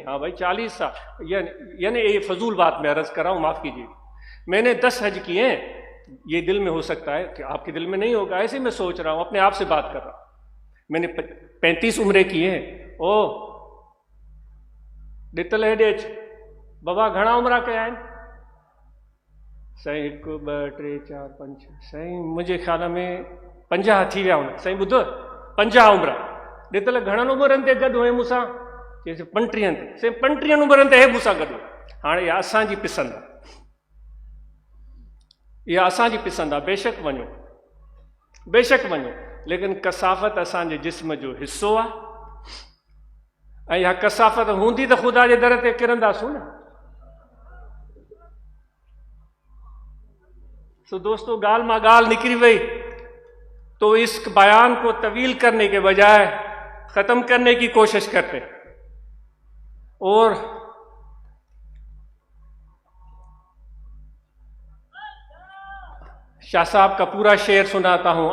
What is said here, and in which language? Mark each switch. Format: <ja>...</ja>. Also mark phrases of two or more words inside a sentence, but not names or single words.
<ur>ہاں بھائی 40 سال، یعنی یہ فضول بات میں عرض کر رہا ہوں، معاف کیجیے۔ میں نے 10 حج کیے ہیں، یہ دل میں ہو سکتا ہے کہ آپ کے دل میں نہیں ہوگا، ایسے میں سوچ رہا ہوں، اپنے آپ سے بات کر رہا ہوں۔ میں نے 35 عمرے کیے ہیں۔</ur> <sd>ॾितल हेॾे अच, बाबा घणा उमिरि कया आहिनि? साईं 1 2 3 4 5 साईं मुंहिंजे ख़्याल में 50 थी विया हूंदा। साईं ॿुधो 50 उमिरि, ॾितल घणनि उमिरनि ते गॾु हुए मूंसां? चई 35 ते। साईं 35 उमिरनि ते हे मूंसां गॾु। हाणे इहा असांजी पिसंद आहे, इहा असांजी पिसंद आहे। बेशक वञो, बेशक वञो, लेकिन कसाफ़त असांजे जिस्म जो हिसो आहे, ऐं इहा कसाफ़त हूंदी त ख़ुदा जे दर ते किरंदासूं न।</sd> <ur>تو دوستوں,</ur> <sd>गाल मां गाल निकली वही,</sd> <ur>تو اس بیان کو طویل کرنے کے بجائے ختم کرنے کی کوشش کرتے، اور شاہ صاحب کا پورا شعر سناتا ہوں.</ur>